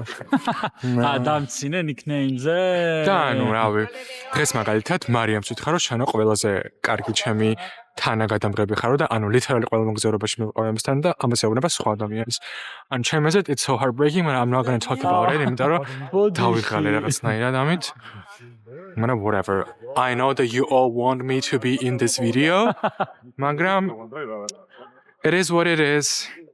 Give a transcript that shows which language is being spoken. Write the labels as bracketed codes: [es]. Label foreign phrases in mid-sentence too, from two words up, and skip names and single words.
[ka] დამცინე nickname-ზე. და ანუ რავი, დღეს მაგალითად მარიამს ვითხარ რომ შანო ყველაზე კარგი ჩემი თანაგადამღები ხარო და ანუ ლიტერალი ყველა მოგზაურობაში მივყავ ამასთან და ამას ეუბნება სხვა ადამიანის. ანუ ჩემზე [en] it's so heartbreaking, but I'm not going to talk about it, [ka] იმიტომ რომ დავიღალე რაღაცნაირად ამით. მაგრამ whatever. [en] I know that you all want me to be in this video. მაგრამ it is what it is.